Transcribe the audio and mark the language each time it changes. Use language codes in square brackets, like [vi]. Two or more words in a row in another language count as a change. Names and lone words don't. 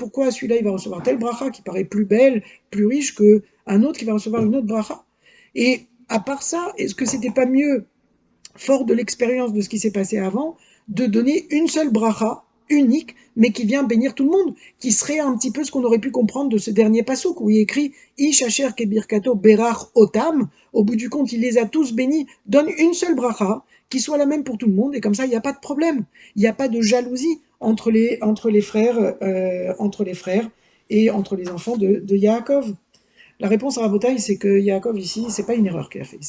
[fr] Pourquoi celui-là, il va recevoir telle bracha qui paraît plus belle, plus riche qu'un autre qui va recevoir une autre bracha? Et à part ça, est-ce que c'était pas mieux, fort de l'expérience de ce qui s'est passé avant, de donner une seule bracha, unique, mais qui vient bénir tout le monde, qui serait un petit peu ce qu'on aurait pu comprendre de ce dernier passouk, où il est écrit « [he] איש אשר כברכתו ברך אתם », [fr] au bout du compte, il les a tous bénis, donne une seule bracha, qui soit la même pour tout le monde, et comme ça, il n'y a pas de problème, il n'y a pas de jalousie entre les frères et entre les enfants de Yaakov. La réponse à Rabotai, c'est que Yaakov ici, c'est pas une erreur qu'il a fait.